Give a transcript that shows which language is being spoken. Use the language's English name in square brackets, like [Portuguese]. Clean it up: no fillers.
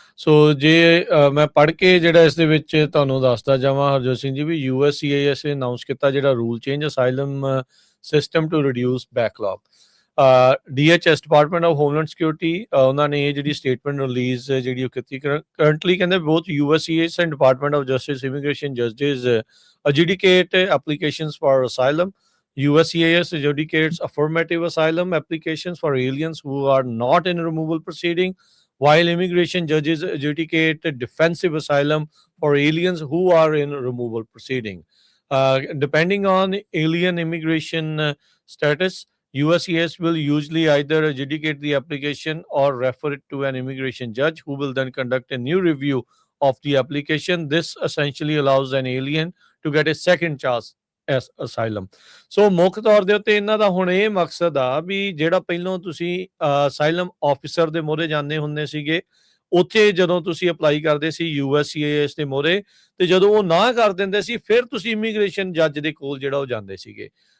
[Punjabi] ਸੋ ਜੇ ਮੈਂ ਪੜ੍ਹ ਕੇ ਜਿਹੜਾ ਇਸ ਦੇ ਵਿੱਚ ਤੁਹਾਨੂੰ ਦੱਸਦਾ ਜਾਵਾਂ ਹਰਜੋਤ ਸਿੰਘ ਜੀ, ਵੀ US CIS ਨੇ ਅਨਾਊਂਸ ਕੀਤਾ ਜਿਹੜਾ [English] Rule change asylum system to reduce backlog. [Punjabi] DHS department of homeland security, ਉਹਨਾਂ ਨੇ ਇਹ ਜਿਹੜੀ ਸਟੇਟਮੈਂਟ ਰਿਲੀਜ਼ ਜਿਹੜੀ ਉਹ ਕੀਤੀ। [English] Currently ਕਹਿੰਦੇ ਬੋਥ US CIS and department of justice immigration ਜਜਿਸ adjudicate applications for asylum. US CIS adjudicates affirmative asylum applications for aliens who are not in removal proceeding, while immigration judges adjudicate defensive asylum for aliens who are in removal proceeding. Depending on alien immigration status, USCIS will usually either adjudicate the application or refer it to an immigration judge who will then conduct a new review of the application. This essentially allows an alien to get a second chance as asylum. [Punjabi] ਸੋ ਮੁੱਖ ਤੌਰ ਦੇ ਉੱਤੇ ਇਹਨਾਂ ਦਾ ਹੁਣ ਇਹ ਮਕਸਦ ਆ ਵੀ ਜਿਹੜਾ ਪਹਿਲਾਂ ਤੁਸੀਂ ਅਸਾਈਲਮ ਆਫਿਸਰ ਦੇ ਮੋਹਰੇ ਜਾਂਦੇ ਹੁੰਦੇ ਸੀਗੇ, ਉੱਥੇ ਜਦੋਂ ਤੁਸੀਂ ਅਪਲਾਈ ਕਰਦੇ ਸੀ USCIS ਦੇ ਮੋਹਰੇ, ਤੇ ਜਦੋਂ ਉਹ ਨਾ ਕਰ ਦਿੰਦੇ ਸੀ ਫਿਰ ਤੁਸੀਂ ਇਮੀਗ੍ਰੇਸ਼ਨ ਜੱਜ ਦੇ ਕੋਲ ਜਿਹੜਾ ਉਹ ਜਾਂਦੇ ਸੀਗੇ।